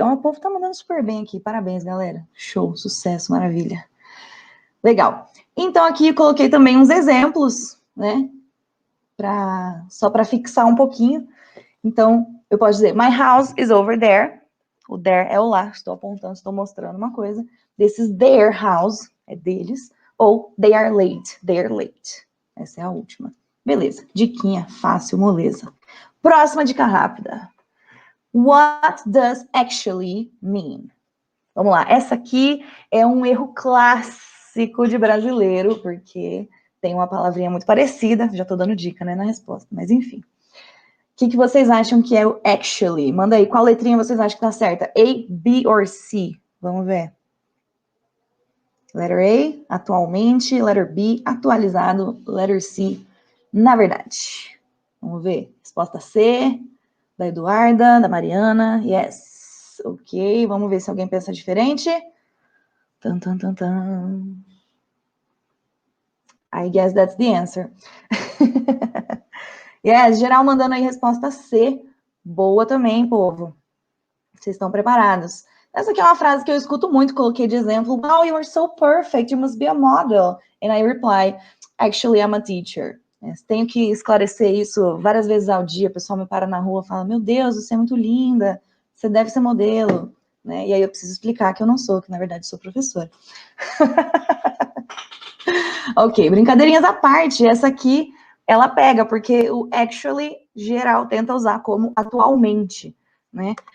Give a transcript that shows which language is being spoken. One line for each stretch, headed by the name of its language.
Portuguese: Ó, o povo tá mandando super bem aqui. Parabéns, galera. Show, sucesso, maravilha. Legal. Então, aqui eu coloquei também uns exemplos, né? Só para fixar um pouquinho. Então, eu posso dizer,
English: my house is over there.
Portuguese: O there é o lá. Estou apontando, estou mostrando uma coisa.
English: This is their house,
Portuguese: é deles.
English: Ou they are late, they're late.
Portuguese: Essa é a última. Beleza, diquinha fácil, moleza. Próxima dica rápida.
English: What does actually mean?
Portuguese: Vamos lá, essa aqui é um erro clássico de brasileiro, porque tem uma palavrinha muito parecida, já tô dando dica, né, na resposta, mas enfim. O que vocês acham que é o actually? Manda aí, qual letrinha vocês acham que tá certa? A, B ou C? Vamos ver.
English: Letter A,
Portuguese: atualmente, letter B, atualizado, letter C, na verdade. Vamos ver, resposta C, da Eduarda, da Mariana, yes. Ok, vamos ver se alguém pensa diferente. Tan, tan, tan, tan.
English: I guess that's the answer.
Portuguese: Yes, geral mandando aí resposta C. Boa também, povo. Vocês estão preparados? Essa aqui é uma frase que eu escuto muito, coloquei de exemplo.
English: Wow, you are so perfect, you must be a model. And I reply, actually, I'm a teacher.
Portuguese: Tenho que esclarecer isso várias vezes ao dia. O pessoal me para na rua e fala, meu Deus, você é muito linda, você deve ser modelo. Né? E aí eu preciso explicar que eu não sou, que na verdade sou professora. Ok, brincadeirinhas à parte, essa aqui, ela pega, porque o actually, geral, tenta usar como atualmente, né?